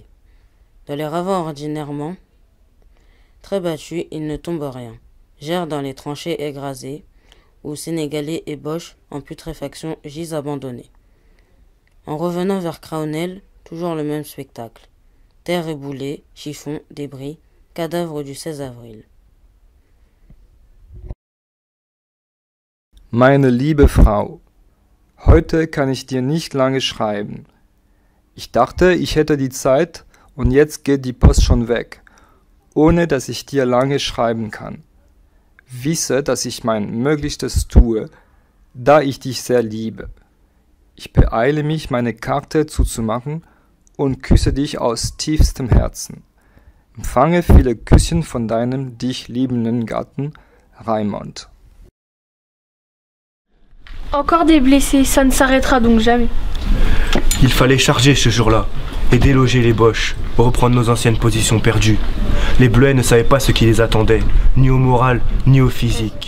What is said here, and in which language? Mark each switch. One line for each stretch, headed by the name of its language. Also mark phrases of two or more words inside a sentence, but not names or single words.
French: Dans les ravins ordinairement très battus, il ne tombe rien. J'erre dans les tranchées égrasées, où Sénégalais et Boches en putréfaction gisent abandonnés. En revenant vers Craonel, toujours le même spectacle. Terre éboulée, chiffons, débris, cadavres du 16 avril.
German: Meine liebe Frau, heute kann ich dir nicht lange schreiben. Ich dachte, ich hätte die Zeit und jetzt geht die Post schon weg, ohne dass ich dir lange schreiben kann. Wisse, dass ich mein Möglichstes tue, da ich dich sehr liebe. Ich beeile mich, meine Karte zuzumachen und küsse dich aus tiefstem Herzen. Empfange viele Küsschen von deinem dich liebenden Gatten, Raimond.
French: Encore des blessés, ça ne s'arrêtera donc jamais. Il fallait charger ce jour-là. et déloger les Boches, reprendre nos anciennes positions perdues. Les Bleuets ne savaient pas ce qui les attendait, ni au moral, ni au physique.